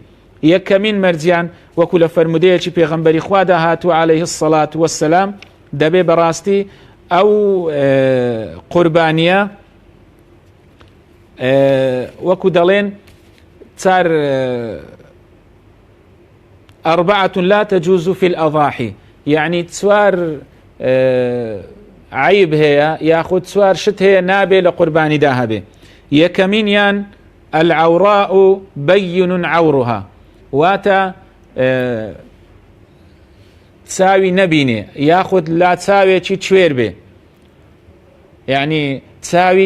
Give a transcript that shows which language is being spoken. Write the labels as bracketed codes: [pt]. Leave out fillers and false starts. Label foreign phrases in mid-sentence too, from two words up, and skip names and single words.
[ckb] یەکەمین مەرجیان وەکو لە فەرمودەیەکی پێغەمبەری خوادا هاتووە [ar] عەلەیهی السەڵات وەسەلام، [ckb] دەبێ بەڕاستی ئەو قوربانیە وەکو دەڵێن 4 4 [ar] لا تجوز في الأضاحي، [ckb] يعني 4 عیب هەیە یاخود 4 شت هەیە نابێ لە قوربانیدا هەبێ. یەکەمینیان [ar] العوراء بين عورها [ckb] واتە چاوی نەبینێ یاخود لا چاوێکی کوێر بێ یعنی چاوی